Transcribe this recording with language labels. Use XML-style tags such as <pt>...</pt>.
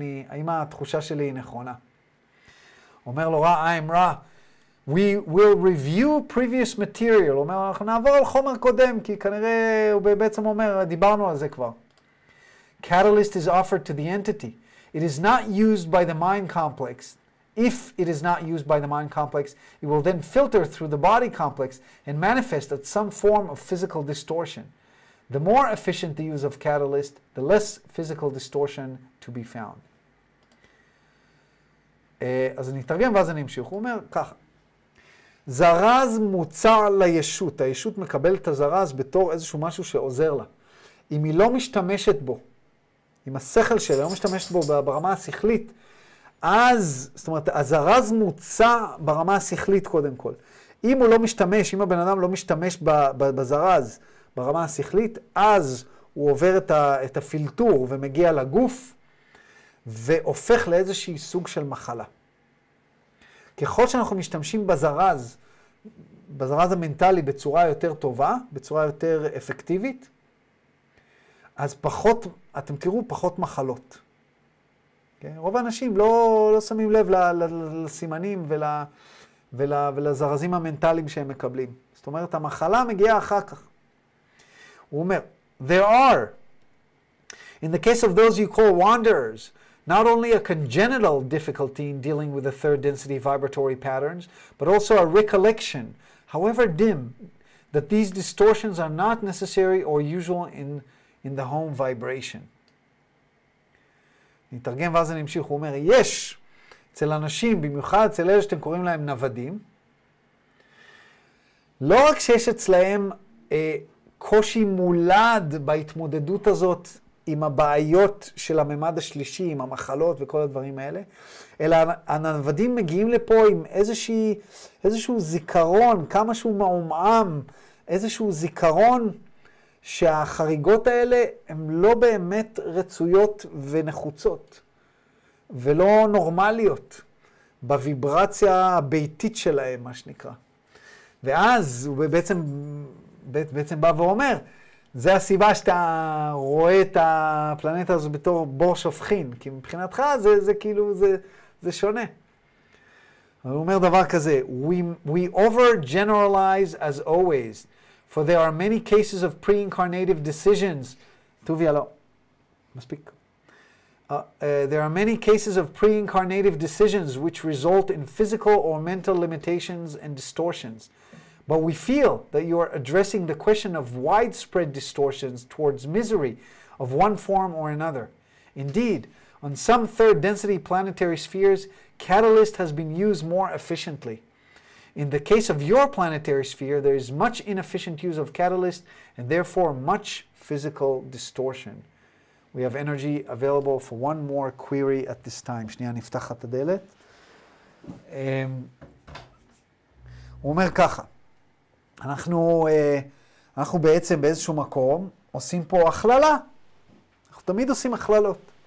<he>האם התחושה שלי היא נכונה? אומר לו</he> <en>I'm רע, we will review previous material.</en> <he>אומר, אנחנו נעבור על חומר קודם, כי כנראה הוא בעצם אומר, דיברנו על זה כבר.</he> <en>Catalyst is offered to the entity. It is not used by the mind complex. If it is not used by the mind complex, it will then filter through the body complex and manifest as some form of physical distortion. The more efficient the use of catalyst, the less physical distortion to be found.</en> <he>אז אני אתרגם ואז אני אמשיך. הוא אומר ככה, זרז מוצע לישות. הישות מקבלת את הזרז בתור איזשהו משהו שעוזר לה. אם היא לא משתמשת בו, אם השכל שלה לא משתמשת בו ברמה השכלית, אז, זאת אומרת, הזרז מוצע ברמה השכלית קודם כל. אם הוא לא משתמש, אם הבן אדם לא משתמש בזרז ברמה השכלית, אז הוא עובר את הפילטור ומגיע לגוף, והופך לאיזושהי סוג של מחלה. ככל שאנחנו משתמשים בזרז המנטלי בצורה יותר טובה, בצורה יותר אפקטיבית, אז פחות, אתם תראו פחות מחלות. Okay? רוב האנשים לא שמים לב לסימנים ולזרזים המנטליים שהם מקבלים. זאת אומרת, המחלה מגיעה אחר כך. הוא אומר,</he> <en>there are, in the case of those you call wanderers, not only a congenital difficulty in dealing with the third density vibratory patterns, but also a recollection, however dim, that these distortions are not necessary or usual in the home vibration.</en> <he>נתרגם ואז אני אמשיך, הוא אומר, יש אצל אנשים, במיוחד אצל אלה שאתם קוראים להם נוודים, לא רק שיש אצלהם קושי מולד בהתמודדות הזאת עם הבעיות של הממד השלישי, עם המחלות וכל הדברים האלה, אלא הנוודים מגיעים לפה עם איזשהו זיכרון, כמה שהוא מעומעם, איזשהו זיכרון שהחריגות האלה הן לא באמת רצויות ונחוצות, ולא נורמליות, בוויברציה הביתית שלהם, מה שנקרא. ואז הוא בעצם בא ואומר, זה הסיבה שאתה רואה את הפלנטה הזו בתור בור שופכין, כי מבחינתך זה כאילו, זה שונה. הוא אומר דבר כזה,</he> <en>we overgeneralize as always, for there are many cases of pre-incarnative decisions.</en> <he>טוביה לא, מספיק.</he> <en>There are many cases of pre-incarnative decisions which result in physical or mental limitations and distortions. But we feel that you are addressing the question of widespread distortions towards misery of one form or another. Indeed, on some third density planetary spheres, catalyst has been used more efficiently. In the case of your planetary sphere, there is much inefficient use of catalyst and therefore much physical distortion. We have energy available for one more query at this time.</en> <he>שנייה, נפתח את הדלת. הוא אומר ככה, אנחנו בעצם באיזשהו מקום עושים פה הכללה. אנחנו תמיד עושים הכללות.</he>